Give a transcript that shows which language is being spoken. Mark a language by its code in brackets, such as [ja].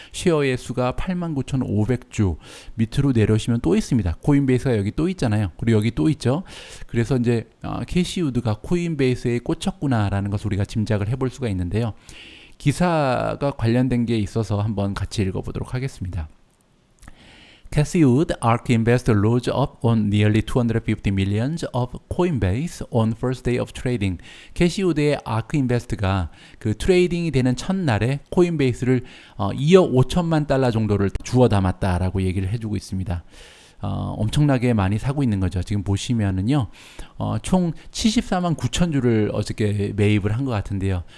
[ko] 쉐어의 수가 89,500주. 밑으로 내려오시면 또 있습니다. 코인베이스가 여기 또 있잖아요. 그리고 여기 또 있죠. 그래서 이제 캐시우드가 코인베이스에 꽂혔구나라는 것을 우리가 짐작을 해볼 수가 있는데요. 기사가 관련된 게 있어서 한번 같이 읽어보도록 하겠습니다. [en] Cassie Wood, ARK investor, loads up on nearly 250 millions of Coinbase on first day of trading. [ko] 캐시우드의 ARK 인베스트가 그 트레이딩이 되는 첫날에 코인베이스를 2억 5천만 달러 정도를 주워 담았다라고 얘기를 해주고 있습니다. 엄청나게 많이 사고 있는 거죠. 지금 보시면은요, 총 74만 9천 주를 어저께 매입을 한 것 같은데요.